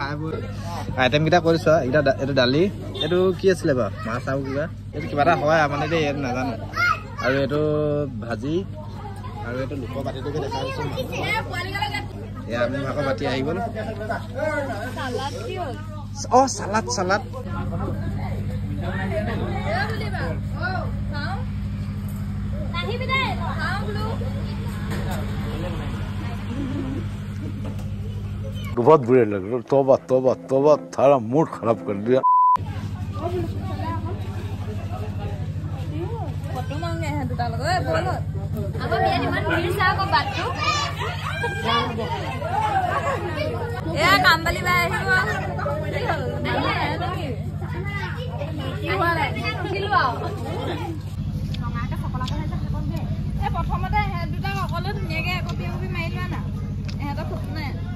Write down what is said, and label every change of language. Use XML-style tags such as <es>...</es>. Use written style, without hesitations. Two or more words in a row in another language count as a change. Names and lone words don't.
<as>আইটেম কেইটা কৰিছো, এইটো দালি, এইটো কি আছিলে বাৰু, মাছ আৰু কিবা, এইটো কিবা এটা হয় মানে দেই, এইটো নাজানো। আৰু এইটো ভাজি, আৰু এইটো লোকৰ বাতিটোকে দেখা পাইছো। এয়া আমি ভাগৰ বাতি আহি গ'ল। চালাড</as> <hi>बहुत बुरे लग रहे, तौबा तौबा तौबा, थारा मूड खराब कर दिया।</hi> <as>কামবালি বাই আহিব। প্ৰথমতে সিহঁত দুটাক অকলে ধুনীয়াকে একপি মাৰি লোৱা না, ইহঁতৰ ফটো নাই।</as>